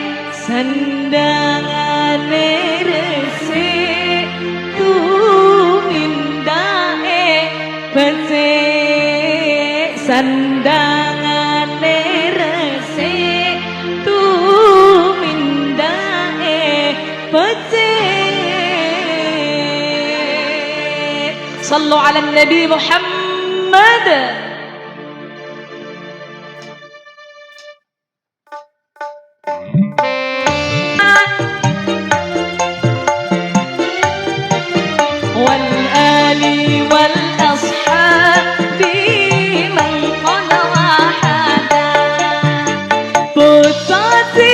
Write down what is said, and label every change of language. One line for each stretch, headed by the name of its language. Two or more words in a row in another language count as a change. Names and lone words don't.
Javanese: Sandangane resik tumindae becik. Sandangane resik tumindae becik.
Arabic: صلوا على النبي محمد. والآل والأصحاب من قد وحدا.
Javanese: Bocah